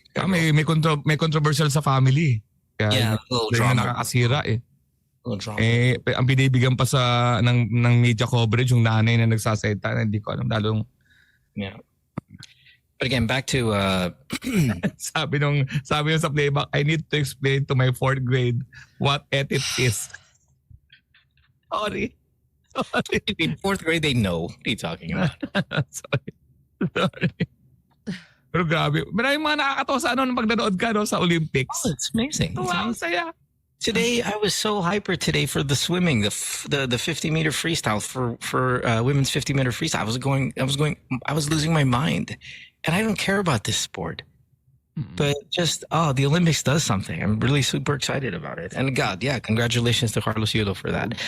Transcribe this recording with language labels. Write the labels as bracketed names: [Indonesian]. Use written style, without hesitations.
[Filipino] May controversial sa family. Kaya [English] a little [Filipino] drama. Nakakasira eh. Ang binibigyan pa ng media coverage yung nanay na nagsasalita na hindi ko alam. [English] Yeah. But again, back to [Filipino] sabi nung sa [English] playback, I need to explain to my 4th grade what ethics is. Sorry. in 4th grade, they know what are you talking about. Sorry. [Filipino] Pero grabe. Maraming mga nakakatawa sa nung pag-nanood ka sa Olympics. [English] Oh, it's amazing. [Filipino] Wow, saya. [English] Today, I was so hyper today for the swimming, the 50-meter freestyle for women's 50-meter freestyle. I was losing my mind, and I don't care about this sport. But just, the Olympics does something. I'm really super excited about it. And God, yeah, congratulations to Carlos Yulo for that.